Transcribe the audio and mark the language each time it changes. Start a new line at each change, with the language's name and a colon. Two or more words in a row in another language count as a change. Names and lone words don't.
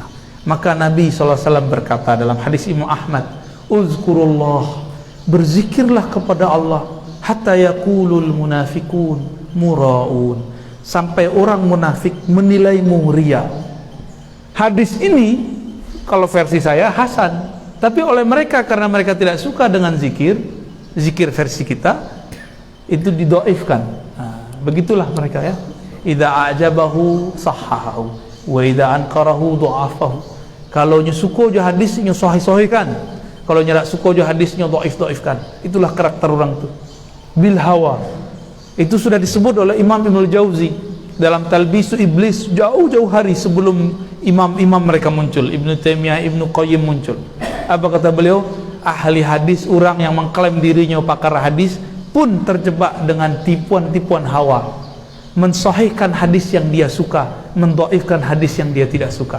Indonesian: Maka Nabi SAW berkata dalam hadis Imam Ahmad, uzkurullah, berzikirlah kepada Allah,
Arabic: حتى يقول المنافقون مراؤون,
Indonesian: sampai orang munafik menilaimu riya. Hadis ini kalau versi saya hasan, tapi oleh mereka karena mereka tidak suka dengan zikir versi kita itu didoifkan. Begitulah mereka ya.
Arabic: إذا أعجبه صححه وإذا أنكره ضعفه.
Minangkabau: Kalau nyusuko jo hadisnya sahih-sahihkan, kalau nyerak suko jo hadisnya dhaif-dhaifkan.
Indonesian: Itulah karakter orang itu.
Arabic: بالهوى.
Indonesian: Itu sudah disebut oleh Imam Ibnul Jauzi dalam Talbisu Iblis jauh-jauh hari sebelum imam-imam mereka muncul, Ibnu Taimiyah, Ibnu Qayyim muncul. Apa kata beliau? Ahli hadis, orang yang mengklaim dirinya pakar hadis pun terjebak dengan tipuan-tipuan hawa, mensahihkan hadis yang dia suka, mendhaifkan hadis yang dia tidak suka.